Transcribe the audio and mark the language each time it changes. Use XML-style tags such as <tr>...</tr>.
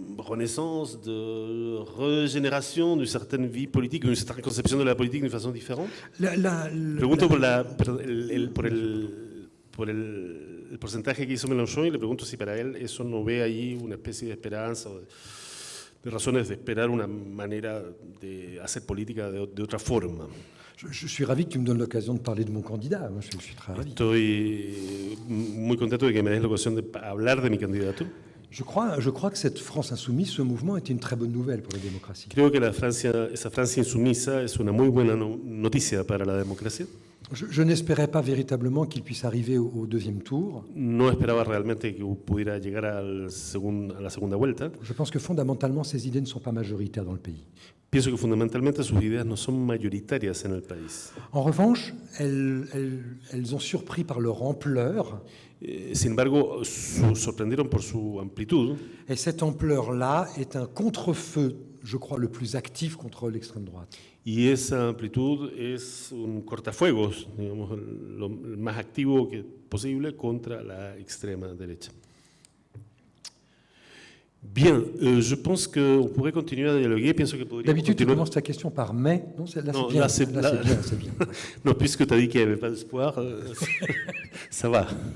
<fr>renaissance, de régénération d'une certaine vie politique, d'une certaine conception de la politique d'une façon différente.</fr> <es>Pregunto por el porcentaje que hizo Mélenchon y le pregunto si para él eso no ve ahí una especie de esperanza o de razones de esperar una manera de hacer política de otra forma.</es> <fr>Je suis ravi que tu me donnes l'occasion de parler de mon candidat. Moi, je suis très ravi.</fr> <es>Estoy muy contento de que me des la ocasión de hablar de mi candidato.</es> <fr>Je crois que cette France insoumise, ce mouvement, est une très bonne nouvelle pour la démocratie.</fr> <es>Creo que esa Francia insumisa es una muy buena noticia para la democracia.</es> <fr>Je n'espérais pas véritablement qu'il puisse arriver au deuxième tour.</fr> <es>No esperaba realmente que pudiera llegar a la segunda vuelta.</es> <fr>Je pense que fondamentalement, ces idées ne sont pas majoritaires dans le pays.</fr> <es>Pienso que fundamentalmente sus ideas no son mayoritarias en el país.</es> <fr>En revanche, elles ont surpris par leur ampleur.</fr> <es>Sin embargo, sorprendieron por su amplitud.</es> <fr>Et cette ampleur-là est un contre-feu, je crois, le plus actif contre l'extrême droite.</fr> <es>Y esa amplitud es un cortafuegos, digamos, lo más activo posible contra la extrema derecha.</es> <fr>Bien, je pense qu'on pourrait continuer à dialoguer.</fr> <es>Pienso que podríamos</es> <fr>D'habitude, tu continuer. commences ta question par mais. Non, Là, c'est bien. Non, puisque tu as dit qu'il n'y avait pas d'espoir, ça va.</fr>